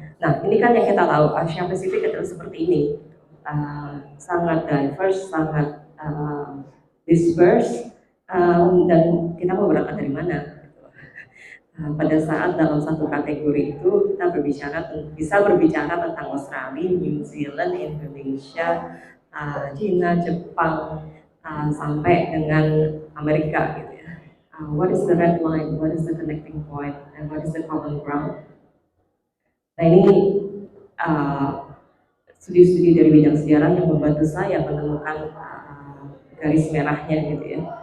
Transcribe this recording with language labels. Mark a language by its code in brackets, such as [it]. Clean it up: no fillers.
[id] Nah, ini kan yang kita tahu, Asia Pasifik adalah seperti ini, sangat diverse, sangat disperse, dan kita mau berangkat dari mana? Pada saat dalam satu kategori itu kita bisa berbicara tentang Australia, New Zealand, Indonesia, China, Jepang, sampai dengan Amerika gitu ya. [en] What is the red line? What is the connecting point? And what is the common ground? [id] Nah ini studi-studi dari bidang sejarah yang membantu saya menemukan garis merahnya gitu ya.